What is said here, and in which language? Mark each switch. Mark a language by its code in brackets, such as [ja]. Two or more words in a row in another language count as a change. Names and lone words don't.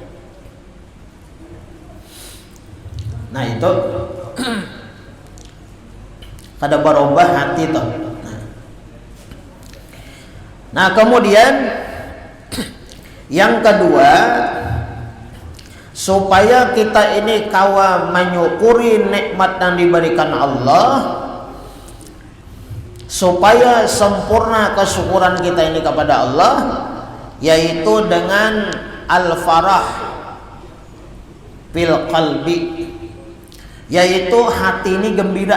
[bjn] Nah, itu kada berubah hati toh. [id] Nah, kemudian yang kedua, supaya kita ini kawa menyukuri nikmat yang diberikan Allah, supaya sempurna kesyukuran kita ini kepada Allah, yaitu dengan [ar] al-farah fil qalbi, [id] yaitu hati ini gembira.